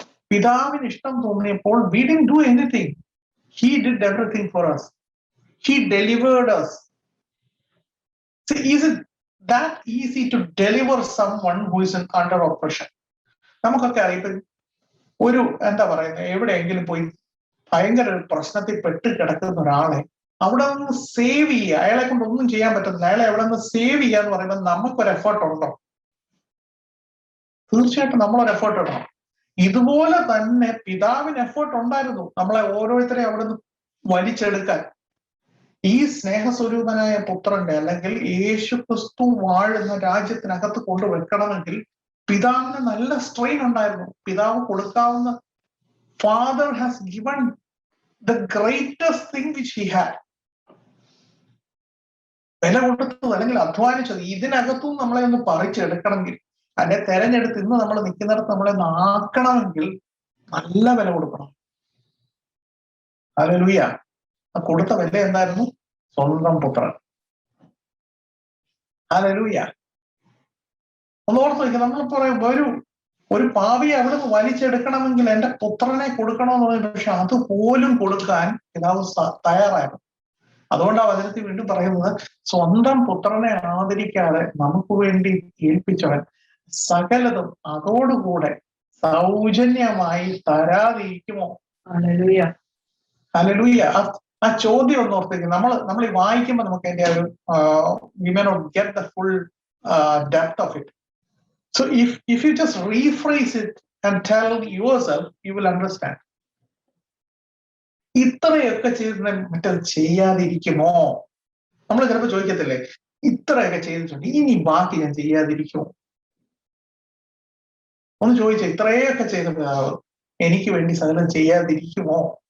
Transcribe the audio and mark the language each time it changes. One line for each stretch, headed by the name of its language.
Malayalam: പിതാവിന് ഇഷ്ടം തോന്നിയപ്പോൾ
English: we didn't do anything. He did everything for us. He delivered us. So is it that easy to deliver someone who is under oppression?
Malayalam: നമുക്കൊക്കെ അറിയാം, ഒരു എന്താ പറയുന്നത്, എവിടെയെങ്കിലും പോയി ഭയങ്കര ഒരു പ്രശ്നത്തിൽ പെട്ട് കിടക്കുന്ന ഒരാളെ അവിടെ നിന്ന് സേവ് ചെയ്യുക, അയാളെ കൊണ്ട് ഒന്നും ചെയ്യാൻ പറ്റുന്നില്ല, അയാളെ എവിടെ നിന്ന് സേവ് ചെയ്യുക എന്ന് പറയുമ്പോൾ നമുക്കൊരു എഫേർട്ട് ഉണ്ടോ? തീർച്ചയായിട്ടും നമ്മളൊരു എഫേർട്ട് ഇടണം. ഇതുപോലെ തന്നെ പിതാവിന് എഫേർട്ട് ഉണ്ടായിരുന്നു നമ്മളെ ഓരോരുത്തരെയും അവിടെ നിന്ന് വലിച്ചെടുക്കാൻ. ഈ സ്നേഹസ്വരൂപനായ പുത്രന്റെ, അല്ലെങ്കിൽ യേശു ക്രിസ്തു വാഴുന്ന രാജ്യത്തിനകത്ത് കൊണ്ടുവെക്കണമെങ്കിൽ പിതാവിന് നല്ല സ്ട്രെയിൻ ഉണ്ടായിരുന്നു. പിതാവ് കൊടുക്കാവുന്ന,
English: Father has given the greatest thing which he had.
Malayalam: വില കൊടുത്തത് അല്ലെങ്കിൽ അധ്വാനിച്ചത്, ഇതിനകത്തും നമ്മളെ ഒന്ന് പറിച്ചെടുക്കണമെങ്കിൽ, അതിനെ തെരഞ്ഞെടുത്ത് ഇന്ന് നമ്മൾ നിൽക്കുന്നിടത്ത് നമ്മളെ ഒന്ന് ആക്കണമെങ്കിൽ നല്ല വില കൊടുക്കണം. ഹല്ലേലൂയ. കൊടുത്ത വില എന്തായിരുന്നു? സ്വന്തം പുത്രൻ. ഹല്ലേലൂയ. ഒന്ന് ഓർത്ത് വയ്ക്കുക. നമ്മൾ പറയും ഒരു പാവിയെ അവിടെ നിന്ന് വലിച്ചെടുക്കണമെങ്കിൽ എന്റെ പുത്രനെ കൊടുക്കണമെന്ന് പറയും. പക്ഷെ അതുപോലും കൊടുക്കാൻ പിതാവ് തയ്യാറായിരുന്നു. അതുകൊണ്ട് ആ വചനത്തിൽ വീണ്ടും പറയുന്നത്, സ്വന്തം പുത്രനെ ആദരിക്കാതെ നമുക്ക് വേണ്ടി ഏൽപ്പിച്ചവൻ സകലതും അതോടുകൂടെ സൗജന്യമായി തരാതിരിക്കുമോ? ഹല്ലേലൂയ. ഹല്ലേലൂയ. ആ ചോദ്യം ഒന്ന് ഓർത്തേക്ക്. നമ്മൾ ഈ വായിക്കുമ്പോൾ നമുക്ക് അതിന്റെ ഒരു
English: we may not get the full depth of it. So if you just rephrase it and tell yourself, you will understand.
Malayalam: ഇത്രയൊക്കെ ചെയ്തിട്ട് മറ്റത് ചെയ്യാതിരിക്കുമോ? നമ്മൾ ചിലപ്പോൾ ചോദിക്കത്തില്ലേ, ഇത്രയൊക്കെ ചെയ്തിട്ടുണ്ട്, ഇനി ബാക്കി ഞാൻ ചെയ്യാതിരിക്കുമോ? ഒന്ന് ചോദിച്ചേ, ഇത്രയൊക്കെ ചെയ്തിട്ട് എനിക്ക് വേണ്ടി സകലം ചെയ്യാതിരിക്കുമോ?